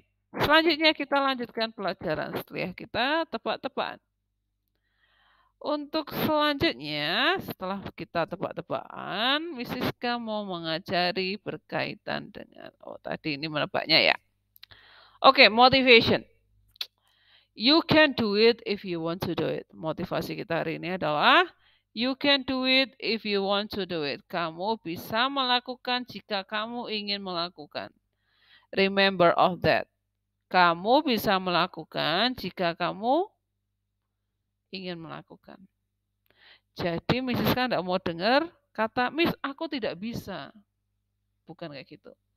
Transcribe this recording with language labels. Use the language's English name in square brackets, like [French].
[Indonesian] Selanjutnya kita lanjutkan pelajaran setelah kita tebak-tebakan. Untuk selanjutnya, setelah kita tebak-tebakan, Miss Siska mau mengajari berkaitan dengan, tadi ini menebaknya ya. [English] Oke, motivation. You can do it if you want to do it. [Indonesian] Motivasi kita hari ini adalah, [English] you can do it if you want to do it. [Indonesian] Kamu bisa melakukan jika kamu ingin melakukan. [English] Remember of that. [Indonesian] Kamu bisa melakukan jika kamu ingin melakukan. Jadi Miss Siska tidak mau dengar kata, Miss aku tidak bisa. Bukan kayak gitu.